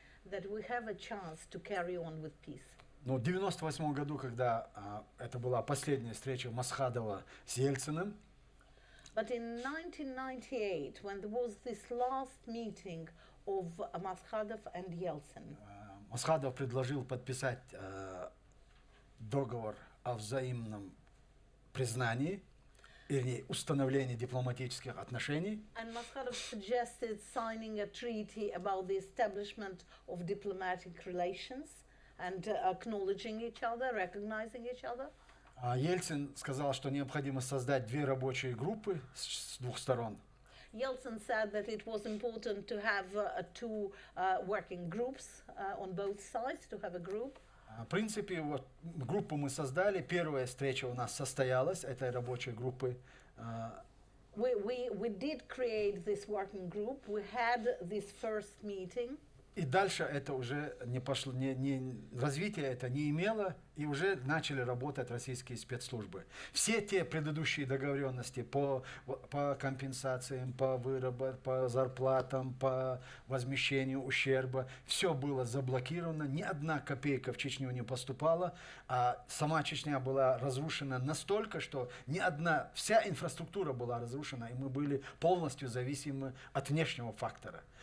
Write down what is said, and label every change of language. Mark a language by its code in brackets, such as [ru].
[en] that we have a chance to carry on with peace. [ru] Но в 98 году, когда это была последняя встреча Масхадова с Ельциным, [en] But in 1998, when there was this last meeting of Maskhadov and Yeltsin, [ru] Масхадов предложил подписать договор о взаимном признании, вернее, установлении дипломатических отношений. [en] and Maskhadov suggested signing a treaty about the establishment of diplomatic relations and acknowledging each other, recognizing each other. [ru] Ельцин сказал, что необходимо создать две рабочие группы с двух сторон. [en] Yeltsin said that it was important to have two working groups on both sides, to have a group. [ru] В принципе, вот группу мы создали. Первая встреча у нас состоялась, этой рабочей группы. [en] We did create this working group. We had this first meeting. [ru] И дальше это уже не пошло, развитие это не имело, и уже начали работать российские спецслужбы. Все те предыдущие договоренности по компенсациям, по выработке, по зарплатам, по возмещению ущерба, все было заблокировано, ни одна копейка в Чечню не поступала, а сама Чечня была разрушена настолько, что вся инфраструктура была разрушена, и мы были полностью зависимы от внешнего фактора.